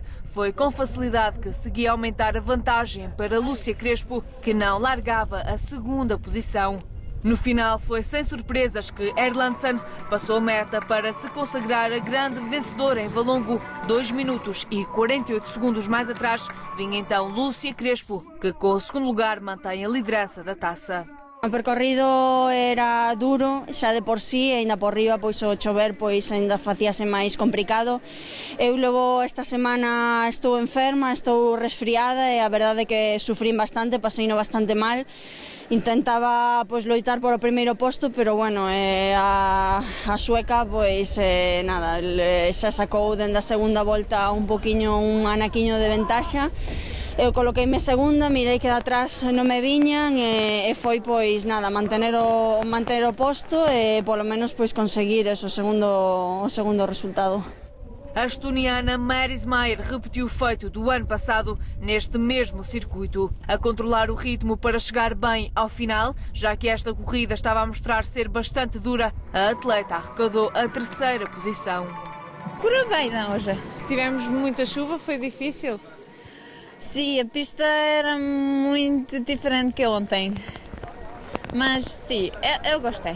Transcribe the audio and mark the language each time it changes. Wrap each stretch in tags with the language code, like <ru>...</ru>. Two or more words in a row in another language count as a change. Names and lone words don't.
<pt>Foi com facilidade que seguia a aumentar a vantagem para Lúcia Crespo, que não largava a segunda posição. No final, foi sem surpresas que Erlandsson passou a meta para se consagrar a grande vencedora em Valongo. 2 minutos e 48 segundos mais atrás, vinha então Lúcia Crespo, que com o segundo lugar mantém a liderança da taça.</pt> <gl>O percorrido era duro, xa de por sí, e ainda por riba, pois o chover pois ainda facíase máis complicado. Eu logo esta semana estou enferma, estou resfriada e a verdade é que sufrín bastante, paseino bastante mal. Intentaba pois loitar por o primeiro posto, pero bueno, a sueca pois nada, xa sacou dende a segunda volta un anaquiño de ventaxa. Eu coloqueime segunda, mirei que de atrás non me viñan e foi pois nada, mantener o posto e polo menos pois conseguir o segundo resultado.</gl> <pt>A estoniana Maris Meyer repetiu o feito do ano passado neste mesmo circuito, a controlar o ritmo para chegar bem ao final, já que esta corrida estava a mostrar ser bastante dura. A atleta arrecadou a terceira posição. Correu bem hoje. Tivemos muita chuva, foi difícil. Sim, a pista era muito diferente que ontem, mas sim, eu gostei.</pt>